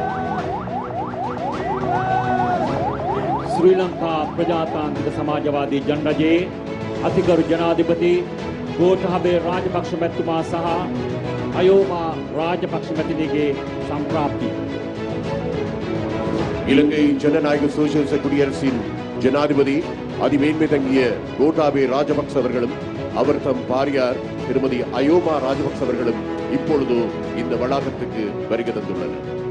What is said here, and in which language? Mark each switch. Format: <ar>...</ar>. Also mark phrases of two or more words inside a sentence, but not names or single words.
<si>ශ්‍රී ලංකා ප්‍රජාතාන්ත්‍රික සමාජවාදී ජනරජයේ අතිගරු ජනාධිපති ගෝඨාභය රාජපක්ෂ මැතිතුමා සහ අයෝමා රාජපක්ෂ මැතිණියගේ සම්ප්‍රාප්තිය.</si> <ta>இலங்கை ஜனநாயக சோசியலிச குடியரசின் ஜனாதிபதி அதிமேன்மை தங்கிய கோட்டாபே ராஜபக்ச அவர்களும் அவர் தம் பாரியார் திருமதி அயோமா ராஜபக்ச அவர்களும் இப்பொழுது இந்த வளாகத்துக்கு வருகை தந்துள்ளனர்.</ta>